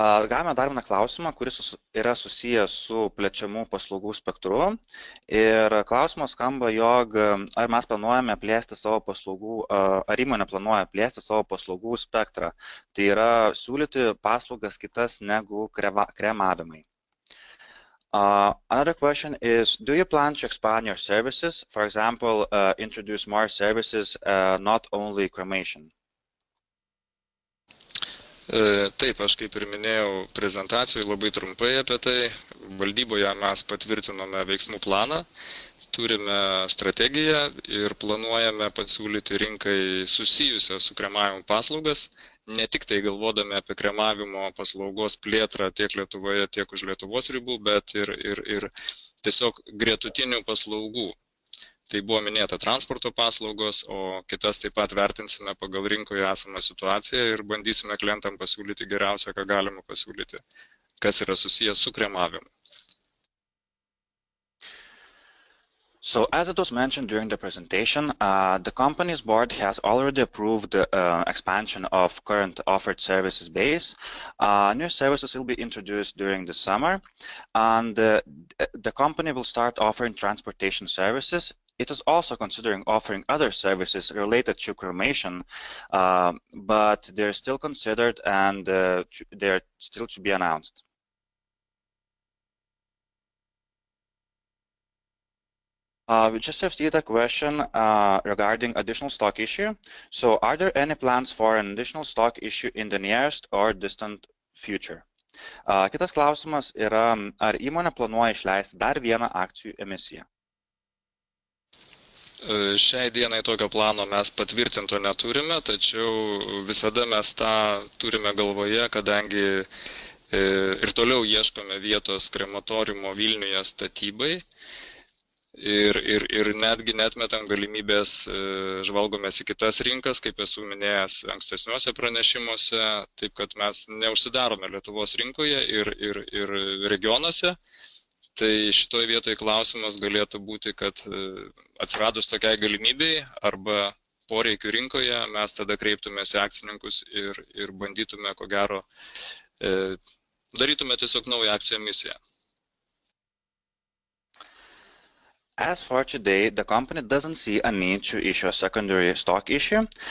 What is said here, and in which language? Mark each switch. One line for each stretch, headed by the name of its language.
Lithuanian: Gavome dar vieną klausimą, kuris yra susijęs su plečiamų paslaugų spektru. Ir klausimas skamba, jog ar mes planuojame plėsti savo paslaugų, ar įmonė planuoja plėsti savo paslaugų spektrą. Tai yra siūlyti paslaugas kitas negu kremavimai.
English: Another question is, do you plan to expand your services? For example, introduce more services, not only cremation?
Lithuanian: Taip, aš kaip ir minėjau prezentacijoje labai trumpai apie tai. Valdyboje mes patvirtinome veiksmų planą, turime strategiją ir planuojame pasiūlyti rinkai susijusią su kremavimu paslaugas, ne tik tai galvodami apie kremavimo paslaugos plėtrą tiek Lietuvoje, tiek už Lietuvos ribų, bet ir tiesiog gretutinių paslaugų. Tai buvo minėta transporto paslaugos, o kitas taip pat vertinsime pagal rinkoje esamą situaciją ir bandysime klientam pasiūlyti geriausią, ką galima pasiūlyti, kas yra susijęs su kremavimu.
English: So, as it was mentioned during the presentation, the company's board has already approved the expansion of current offered services base. New services will be introduced during the summer, and the company will start offering transportation services. It is also considering offering other services related to cremation, but they're still considered and they're still to be announced. We just received a question regarding additional stock issue. So, are there any plans for an additional stock issue in the nearest or distant future?
Lithuanian: Kitas klausimas yra, ar įmonė planuoja išleisti dar vieną akcijų emisiją? Šiai dienai tokio plano mes patvirtinto neturime, tačiau visada mes tą turime galvoje, kadangi ir toliau ieškome vietos krematoriumo Vilniuje statybai. ir netgi netmetam galimybės žvalgomės į kitas rinkas, kaip esu minėjęs ankstesniuose pranešimuose, taip kad mes neužsidarome Lietuvos rinkoje ir regionuose. Tai šitoje vietoje klausimas galėtų būti, kad atsiradus tokiai galimybei arba poreikių rinkoje, mes tada kreiptumės į akcininkus ir bandytume, ko gero, darytume tiesiog naują akcijų emisiją.
English: As for today, the company doesn't see a need to issue a secondary stock issue.